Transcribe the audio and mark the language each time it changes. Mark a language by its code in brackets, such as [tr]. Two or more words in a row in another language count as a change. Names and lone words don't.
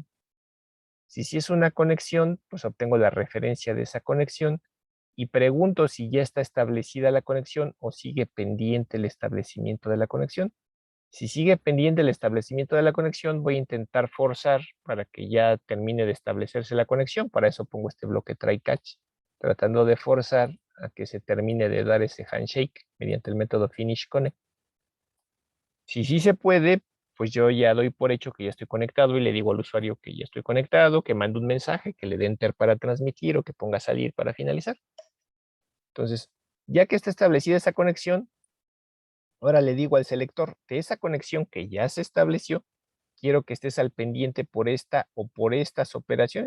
[es] Si es una conexión, pues obtengo la referencia de esa conexión y pregunto si ya está establecida la conexión o sigue pendiente el establecimiento de la conexión. Si sigue pendiente el establecimiento de la conexión, voy a intentar forzar para que ya termine de establecerse la conexión. Para eso pongo este bloque [en] try catch, [es] tratando de forzar a que se termine de dar ese handshake mediante el método [en] finish connect. [es] Si sí se puede, pues yo ya doy por hecho que ya estoy conectado y le digo al usuario que ya estoy conectado, que mande un mensaje, que le dé enter para transmitir o que ponga salir para finalizar. Entonces, ya que está establecida esa conexión, ahora le digo al selector de esa conexión que ya se estableció, quiero que estés al pendiente por esta o por estas operaciones.